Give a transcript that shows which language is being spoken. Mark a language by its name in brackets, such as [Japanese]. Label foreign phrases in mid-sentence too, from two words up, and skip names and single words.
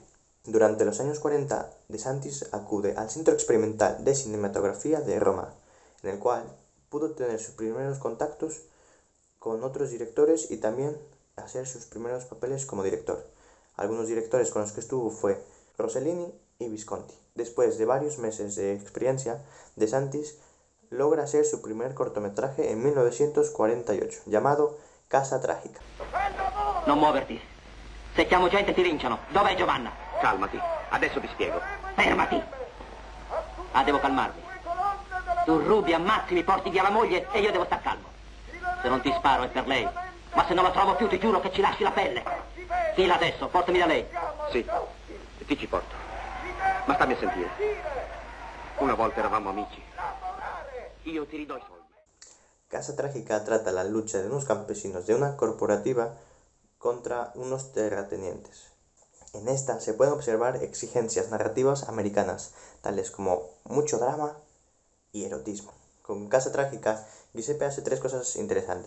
[Spanish] Durante los años 40, De Santis acude al Centro Experimental de Cinematografía de Roma, en el cual pudo tener sus primeros contactos con otros directores y también hacer sus primeros papeles como director. Algunos directores con los que estuvo fue Rossellini y Visconti. Después de varios meses de experiencia, De Santis logra hacer su primer cortometraje en 1948, llamado Casa Tragica. [Italian] Non muoverti. Se chiamo gente ti linciano. Dov'è Giovanna? Calmati, adesso ti spiego. Fermati! Ah, devo calmarmi. Tu rubi, ammazzi, mi porti via la moglie e io devo star calmo. Se non ti sparo è per lei. Ma se non la trovo più ti giuro che ci lasci la pelle. Fila adesso, portami da lei. Sì, ti ci porto. Ma stammi a sentire. Una volta eravamo amici. Io ti ridò i soldi. [Spanish] Casa Trágica trata la lucha de unos campesinos de una corporativa contra unos terratenientes. En esta se pueden observar exigencias narrativas americanas, tales como mucho drama y erotismo. Con Casa Trágica, Giuseppe hace tres cosas interesantes.